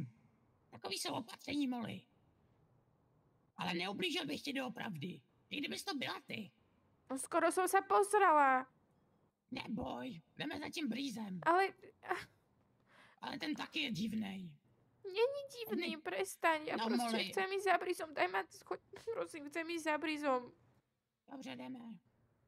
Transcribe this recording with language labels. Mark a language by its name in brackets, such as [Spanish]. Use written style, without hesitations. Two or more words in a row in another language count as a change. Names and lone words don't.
[Czech] Takový jsou opatření, Molly. Ale neublížil bych ti doopravdy. I kdybys to byla ty. [Slovak] No skoro som sa pozrela. [Czech] Neboj, jdeme za tím brýzem. Ale ten taky je divnej. Není divný, [Slovak] prestaň. Ja No, proste Molly. chcem ísť za brizom. Daj ma, choď, prosím, chcem ísť za brizom. [Czech] Dobře, jdeme.